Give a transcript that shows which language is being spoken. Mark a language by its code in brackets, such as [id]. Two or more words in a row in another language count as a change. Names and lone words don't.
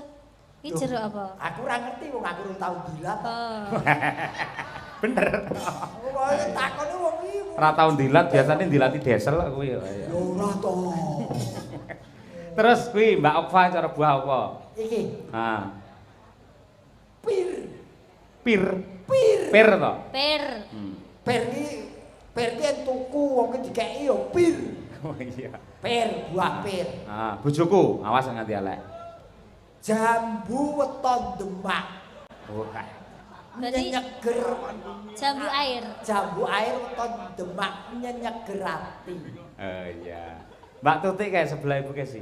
[jv] Iki Loh, jeruk apa? Aku ora ngerti wong aku urung tau dilat. Oh. Bener. Wong takone wong iki. Ora tau dilat, biasane dilati desel kok kuwi. Ya ora to. Terus kuwi Mbak Okfa cara buah apa? Iki Ah, pir. pir. Pir. Pir to? Pir. Pir iki yen tuku wong iki dikeki yo pir. Oh iya. Pir, buah pir. Ah, bojoku, awas nganti elek. Jambu weton Demak. Wah. Berarti Nyenyeger. jambu air. Jambu air weton Demak nyenyeger ati. Oh iya. [id] Mbak Tuti kayak sebelah ibu sih.